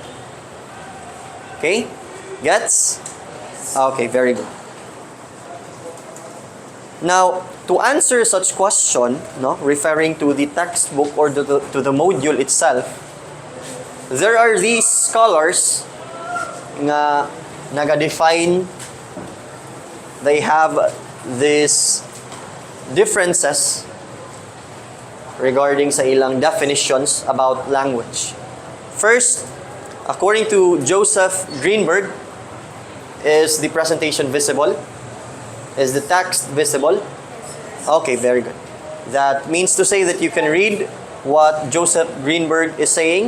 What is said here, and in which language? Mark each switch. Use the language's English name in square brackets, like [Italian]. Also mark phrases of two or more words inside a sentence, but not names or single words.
[English] Okay? Gets? Okay, very good. Now, to answer such question, no, referring to the textbook or to the module itself, there are these scholars [Hiligaynon] nga naga-define, [English] they have these differences regarding [Hiligaynon] sa ilang [English] definitions about language. First, according to Joseph Greenberg, is the presentation visible? Is the text visible? Okay, very good. That means to say that you can read what Joseph Greenberg is saying.